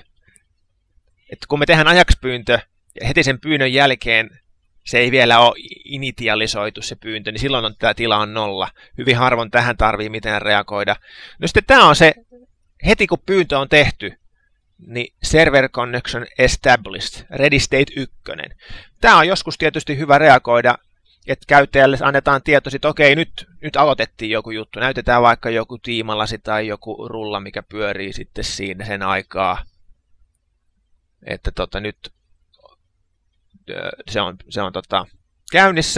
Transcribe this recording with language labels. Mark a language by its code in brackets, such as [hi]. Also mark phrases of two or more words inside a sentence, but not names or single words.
[fi] Et kun me tehdään Ajax-pyyntö ja heti sen pyynnön jälkeen se ei vielä ole initialisoitu se pyyntö, niin silloin tämä tila on 0. Hyvin harvoin tähän tarvii mitään reagoida. No sitten tämä on se, heti kun pyyntö on tehty, niin [en] server connection established, ready state 1. [fi] Tämä on joskus tietysti hyvä reagoida, että käyttäjälle annetaan tieto, että okei, nyt aloitettiin joku juttu. Näytetään vaikka joku tiimalasi tai joku rulla, mikä pyörii sitten siinä sen aikaa. Että nyt se on käynnissä.